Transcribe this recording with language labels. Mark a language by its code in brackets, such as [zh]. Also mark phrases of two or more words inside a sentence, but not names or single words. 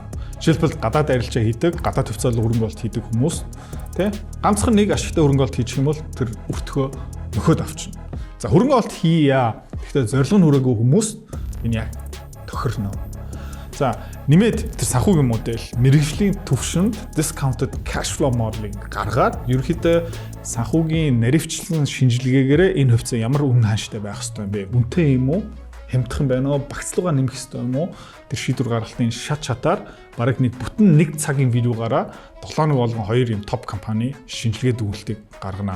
[mn] Жишээлбэл гадаад арилжаа хийдэг, гадаад хувьцаалал хөрөнгө оруулалт хийдэг хүмүүс тий ганцхан нэг ашигтай хөрөнгө оруулалт хийчих юм бол тэр өртгөө нөхөд авчна. За хөрөнгө оруулалт хийя. Гэхдээ зорилго нь хүрээгүй хүмүүс энэ яг тохирно. За нэмээд тэр санхүүгийн модель мэргэжлийн төвшөнд [en] discounted cash flow modeling [mn] гаргаад ерөнхийдөө санхүүгийн наривчлан шинжилгээгээр энэ хувьцаа ямар үнэ хааштай байх ёстой юм бэ? Үнэтэй юм уу? Хямдхан байна уу? Багцлуугаа нэмэх ёстой юм уу? Тэр шийдвэр гаргалтын шат шатаар бараг нэг бүтэн нэг цагийн видеогаараа 7 нэг болгон 2 юм топ компани шинжилгээ дүгнэлтийг гаргана.